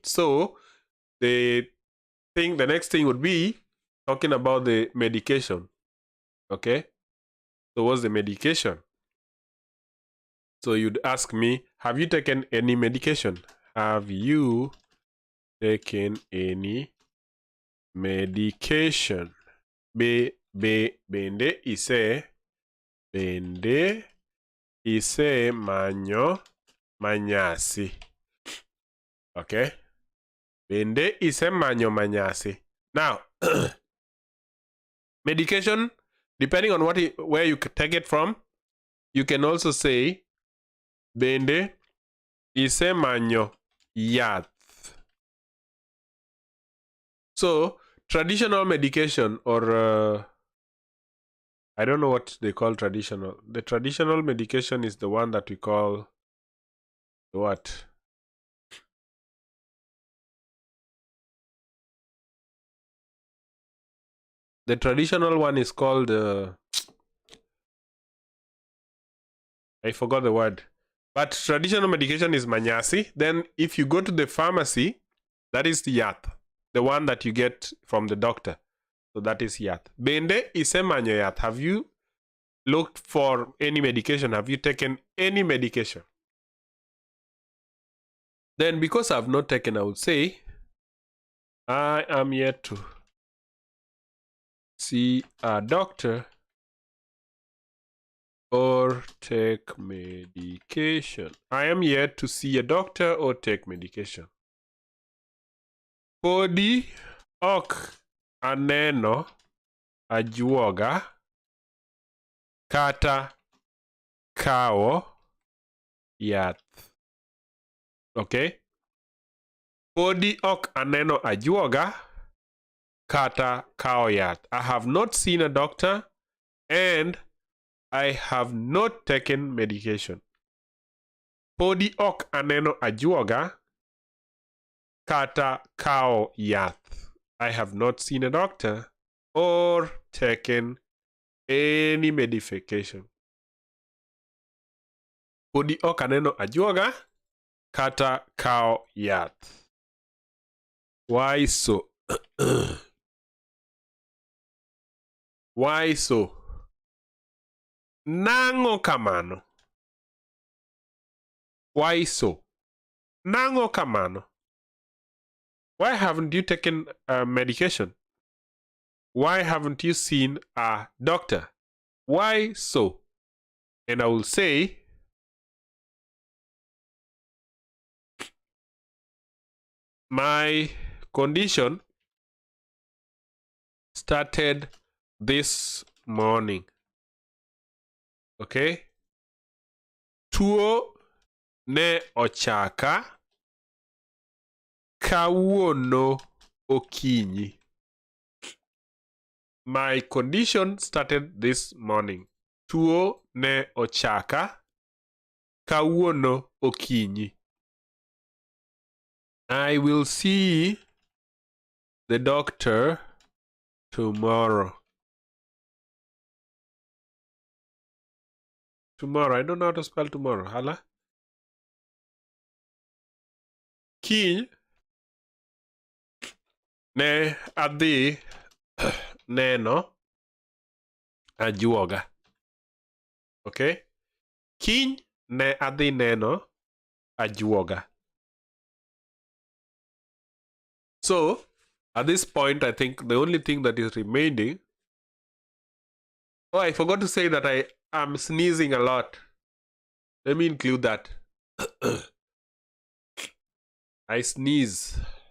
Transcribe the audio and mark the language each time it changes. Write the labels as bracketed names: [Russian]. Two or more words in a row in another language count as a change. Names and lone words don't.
[English] So the next thing would be talking about the medication. Okay. So what's the medication? So you'd ask me, have you taken any medication? Have you taken any medication? [Luo (Kenya and Tanzania)] Bende ise manyo manyasi. [English] Okay? [Luo (Kenya and Tanzania)] Bende ise manyo manyasi. [English] Now, medication, depending on where you take it from, you can also say [Luo (Kenya and Tanzania)] bende ise manyo yath. [English] So traditional medication, or I don't know what they call traditional. The traditional medication is the one that we call What? The traditional one is called, I forgot the word. But traditional medication is Manyasi. Then if you go to the pharmacy, that is the yath, the one that you get from the doctor. So that is yath. [Luo (Kenya and Tanzania)] Bende isemanyo yath. [English] Have you looked for any medication? Have you taken any medication? Then because I've not taken, I would say, I am yet to see a doctor or take medication. I am yet to see a doctor or take medication. [Luo (Kenya and Tanzania)] Podi ok aneno ajuoga kata kao yath. [English] Okay? [Luo (Kenya and Tanzania)] Podi ok aneno ajuoga kata kao yath. [English] I have not seen a doctor and I have not taken medication. [Luo (Kenya and Tanzania)] Podi ok aneno ajuoga kata kao yath. [English] I have not seen a doctor or taken any medication. [Luo (Kenya and Tanzania)] Podi ok aneno ajuoga kata kao yath. [English] Why so? Why so? [Luo (Kenya and Tanzania)] Nango kamano. [English] Why so? [Luo (Kenya and Tanzania)] Nango kamano. [English] Why haven't you taken medication? Why haven't you seen a doctor? Why so? And I will say, my condition started this morning. Okay? [Luo (Kenya and Tanzania)] Tuo ne ochaka kawuono okinyi. [English] My condition started this morning. [Luo (Kenya and Tanzania)] Tuo ne ochaka kawuono okinyi. [English] I will see the doctor tomorrow. Tomorrow. I don't know how to spell tomorrow. Hala? [Luo (Kenya and Tanzania)] Kiny ne adhi neno ajuoga. [English] Okay? [Luo (Kenya and Tanzania)] Kiny ne adhi neno ajuoga. [English] So, at this point, I think the only thing that is remaining... Oh, I forgot to say that I am sneezing a lot. Let me include that. I sneeze.